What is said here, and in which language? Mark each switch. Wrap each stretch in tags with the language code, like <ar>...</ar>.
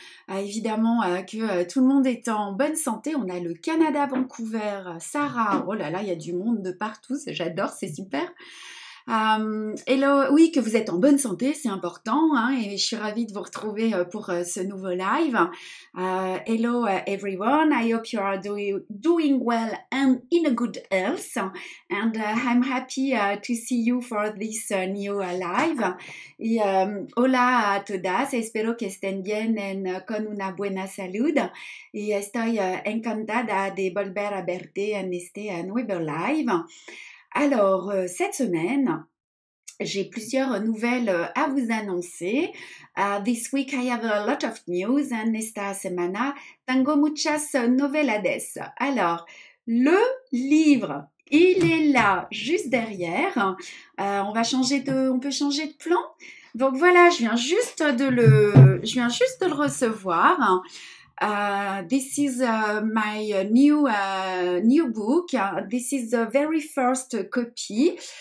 <fr>Évidemment que tout le monde est en bonne santé. On a le Canada, Vancouver, Sarah, oh là là, il y a du monde de partout, j'adore, c'est super. Hello, oui, que vous êtes en bonne santé, c'est important, hein, et je suis ravie de vous retrouver pour ce nouveau live.</fr> <en>Hello everyone, I hope you are doing well and in a good health, and I'm happy to see you for this new live.</en> <es>Y hola a todas, espero que estén bien con una buena salud, y estoy encantada de volver a verte en este nuevo live.</es> <fr>Alors, cette semaine, j'ai plusieurs nouvelles à vous annoncer.</fr> <en>This week I have a lot of news, and</en> <es>esta semana tengo muchas novedades.</es> <fr>Alors, le livre, il est là, juste derrière. On peut changer de plan. Donc voilà, je viens juste de le recevoir.</fr> <en>This is my new book. This is the very first copy.</en>